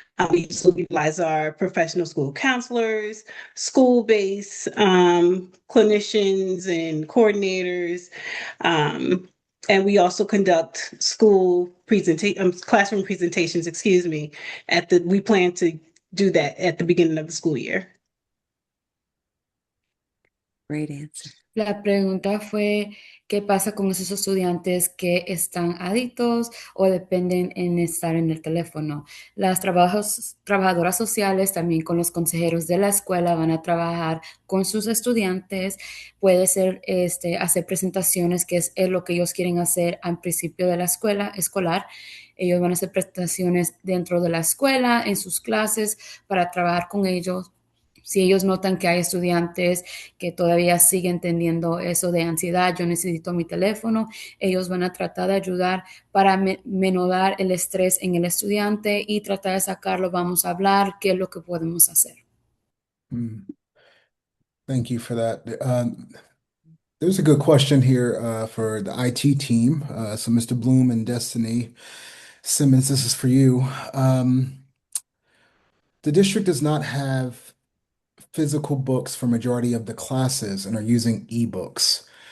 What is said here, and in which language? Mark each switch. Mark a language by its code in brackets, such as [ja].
[en] We also utilize our professional school counselors, school-based clinicians and coordinators. And we also conduct classroom presentations, we plan to do that at the beginning of the school year. Great answer. [es] La pregunta fue, ¿qué pasa con esos estudiantes que están adictos o dependen en estar en el teléfono? Las trabajadoras sociales, también con los consejeros de la escuela, van a trabajar con sus estudiantes. Puede ser hacer presentaciones, que es lo que ellos quieren hacer al principio de la escuela escolar. Ellos van a hacer presentaciones dentro de la escuela, en sus clases, para trabajar con ellos. Si ellos notan que hay estudiantes que todavía siguen teniendo eso de ansiedad, yo necesito mi teléfono, ellos van a tratar de ayudar para menorar el estrés en el estudiante y tratar de sacarlo. Vamos a hablar qué es lo que podemos hacer. [en] Mm. Thank you for that. There's a good question here for the IT team. So, Mr. Bloom and Destiny Simmons, this is for you. The district does not have physical books for majority of the classes and are using ebooks.